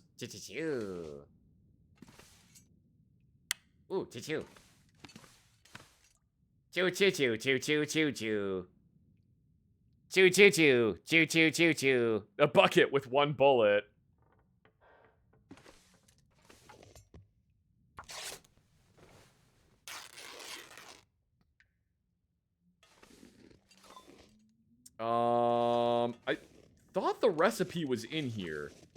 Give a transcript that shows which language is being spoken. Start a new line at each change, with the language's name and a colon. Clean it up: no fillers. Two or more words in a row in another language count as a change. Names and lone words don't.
English: Choo-choo-choo. Ooh, choo-choo. Choo-choo-choo-choo-choo-choo-choo. Choo-choo-choo. Choo-choo-choo-choo. A bucket with 1 bullet. I thought the recipe was in here.